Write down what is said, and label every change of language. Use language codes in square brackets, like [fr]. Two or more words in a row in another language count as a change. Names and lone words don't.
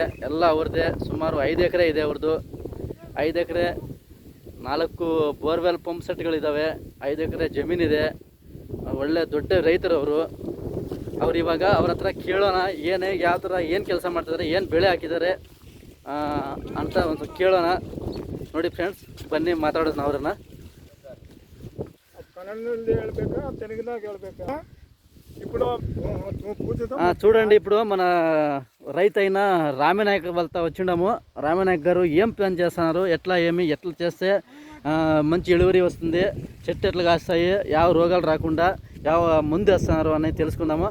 [kn] ಎಲ್ಲ ಅವ್ರದ್ದೇ. ಸುಮಾರು 5 ಎಕರೆ ಇದೆ ಅವ್ರದ್ದು. 5 ಎಕರೆ 4 [en] borewell pump [kn] ಸೆಟ್ಗಳಿದ್ದಾವೆ. 5 ಎಕರೆ ಜಮೀನಿದೆ. ಒಳ್ಳೆ ದೊಡ್ಡ ರೈತರು ಅವ್ರು ಇವಾಗ ಅವ್ರ ಹತ್ರ ಕೇಳೋಣ, ಯಾವ ಥರ ಏನು ಕೆಲಸ ಮಾಡ್ತಿದ್ದಾರೆ, ಏನು ಬೆಳೆ ಹಾಕಿದ್ದಾರೆ ಅಂತ ಒಂದು ಕೇಳೋಣ. ನೋಡಿ ಫ್ರೆಂಡ್ಸ್, ಬನ್ನಿ ಮಾತಾಡೋದು ಅವ್ರನ್ನ. [te] చూడండి, ఇప్పుడు మన రైతు అయిన రామనాయక్ వాళ్ళతో వచ్చిండాము. రామనాయక్ గారు ఏం ప్లాన్ చేస్తున్నారు, ఎట్లా చేస్తే మంచి ఇಳುవరి వస్తుంది, చెట్టు ఎట్లా కాస్తాయి, ಯಾವ రోగాలు రాకుండా ಯಾವ ముందు వేస్తున్నారు అనేది తెలుసుకుందాము.